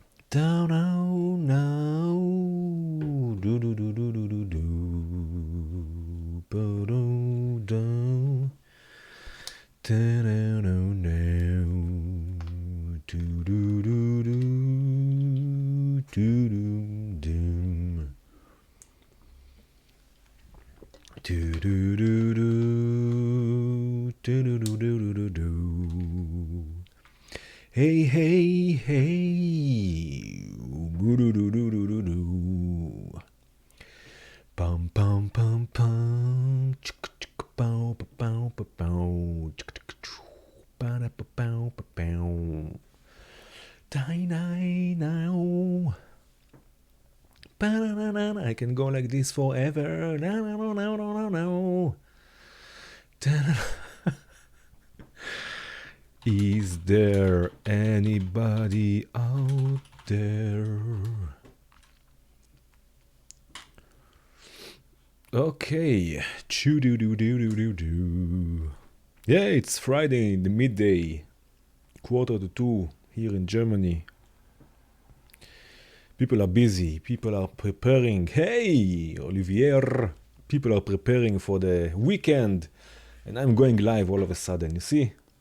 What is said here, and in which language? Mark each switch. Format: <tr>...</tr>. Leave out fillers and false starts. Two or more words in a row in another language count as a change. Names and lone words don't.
<en>Down, down, down, do do do do do do do, do down, down, down, down, do do do do, do do do, do do do do, do do do do do do. Hey, hey, hey, boo-doo-doo-doo-doo-doo. Pum, pum, pum, pum, chicka-chicka-pow, pow, pow, pow, chicka-chicka-choo, ba-da-pa-pow, pa-pow. Die, now. Ba-da-da-da-da. I can go like this forever. No. Is there anybody out there? Okay. Choo-doo-doo-doo-doo-doo. Yeah, it's Friday in the midday, 1:45 here in Germany. People are busy. People are preparing. Hey, Olivier. People are preparing for the weekend. And I'm going live all of a sudden, you see?</en>